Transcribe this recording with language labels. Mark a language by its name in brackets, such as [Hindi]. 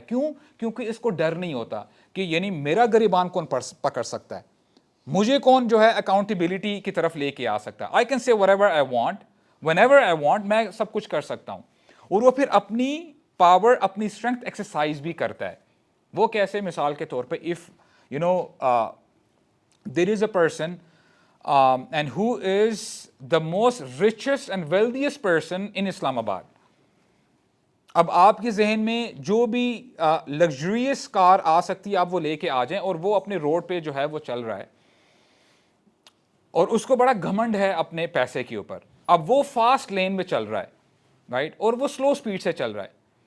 [Urdu] کیوں؟ کیونکہ اس کو ڈر نہیں ہوتا کہ یعنی میرا گریبان کون پکڑ سکتا ہے، مجھے کون جو ہے اکاؤنٹیبلٹی کی طرف لے کے آ سکتا ہے. [English] I can say whatever I want [Urdu] when ever I want, میں سب کچھ کر سکتا ہوں. اور وہ پھر اپنی پاور، اپنی اسٹرینتھ ایکسرسائز بھی کرتا ہے. وہ کیسے؟ مثال کے طور پہ if [English] you know there is a person and who is the most richest and wealthiest person in Islam Abad. [Urdu] اب آپ کے ذہن میں جو بھی لگژریس کار آ سکتی ہے آپ وہ لے کے آ جائیں، اور وہ اپنے روڈ پہ جو ہے وہ چل رہا ہے اور اس کو بڑا گھمنڈ ہے اپنے پیسے کے اوپر. اب وہ فاسٹ لین میں چل رہا ہے، رائٹ، اور وہ سلو سپیڈ سے چل رہا ہے.